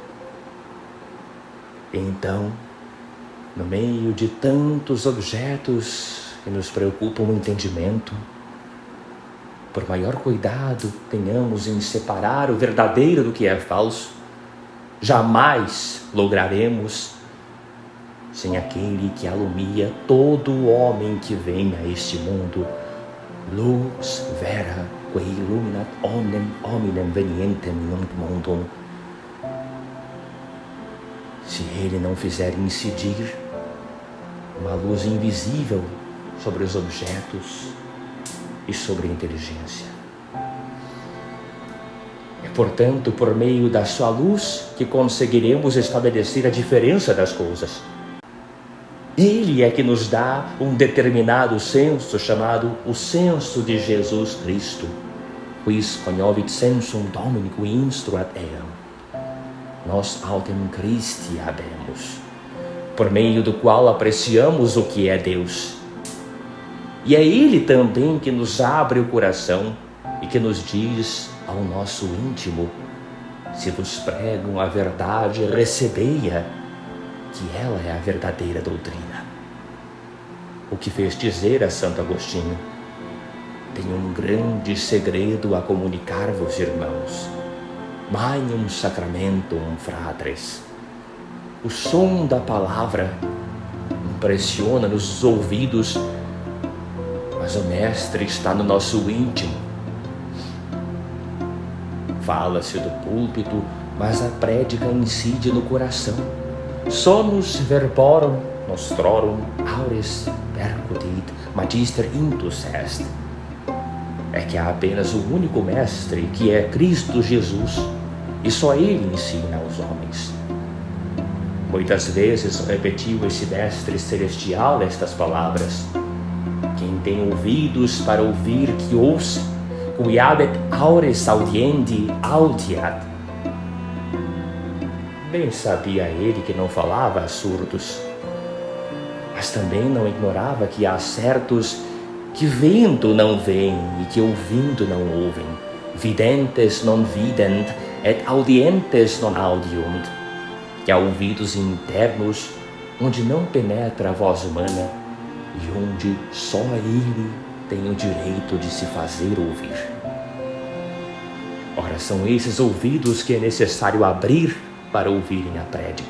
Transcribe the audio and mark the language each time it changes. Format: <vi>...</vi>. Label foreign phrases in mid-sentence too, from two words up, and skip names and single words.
<pt>Então, no meio de tantos objetos que nos preocupam o entendimento, por maior cuidado tenhamos em separar o verdadeiro do que é falso, jamais lograremos sem aquele que alumia todo homem que vem a este mundo.</pt> <la>Lux vera quae illuminat omnem hominem venientem nunc mundum.</la> <pt>Se ele não fizer incidir uma luz invisível sobre os objetos e sobre a inteligência. É, portanto, por meio da sua luz que conseguiremos estabelecer a diferença das coisas. Ele é que nos dá um determinado senso chamado o senso de Jesus Cristo.</pt> <la>Quis cognovit sensum Domini qui instruat eam. Nós autem Christi habemus,</la> <pt>por meio do qual apreciamos o que é Deus. E é Ele também que nos abre o coração e que nos diz ao nosso íntimo: se vos pregam a verdade, recebei-a, que ela é a verdadeira doutrina. O que fez dizer a Santo Agostinho: tenho um grande segredo a comunicar-vos, irmãos.</pt> <la>Magnum sacramentum fratres.</la> <pt>O som da palavra impressiona nos ouvidos, mas o Mestre está no nosso íntimo. Fala-se do púlpito, mas a prédica incide no coração.</pt> <la>Sonus verborum nostrorum aures percutit magister intus est.</la> <pt>É que há apenas o único Mestre, que é Cristo Jesus, e só Ele ensina aos homens. Muitas vezes repetiu esse Mestre Celestial estas palavras: quem tem ouvidos para ouvir, que ouça,</pt> <la>qui habet aures audiendi audiat.</la> <pt>Bem sabia ele que não falava a surdos, mas também não ignorava que há certos que vendo não veem e que ouvindo não ouvem.</pt> <la>Videntes non vident et audientes non audiunt.</la> <pt>Que há ouvidos internos onde não penetra a voz humana e onde só Ele tem o direito de se fazer ouvir. Ora Ora, são esses ouvidos que é necessário abrir para ouvirem a prédica.</pt>